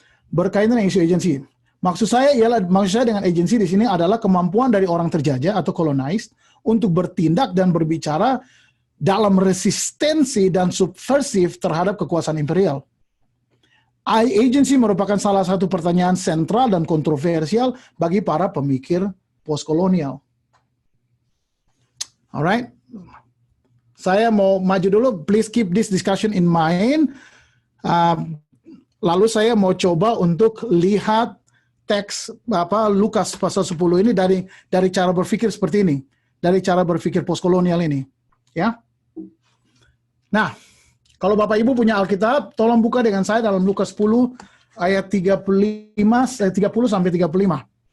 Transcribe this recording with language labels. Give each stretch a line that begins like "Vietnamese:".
Indonesian: Berkaitan dengan isu agensi. Maksud saya dengan agensi di sini adalah kemampuan dari orang terjajah atau colonized untuk bertindak dan berbicara dalam resistensi dan subversif terhadap kekuasaan imperial. Agency merupakan salah satu pertanyaan sentral dan kontroversial bagi para pemikir postkolonial. Alright, saya mau maju dulu.
English: Please keep this discussion in mind.
Indonesian: Lalu saya mau coba untuk lihat teks Lukas pasal 10 ini dari cara berpikir seperti ini, dari cara berpikir postkolonial ini, ya. Nah, kalau Bapak Ibu punya Alkitab, tolong buka dengan saya dalam Lukas 10 ayat 30 sampai 35.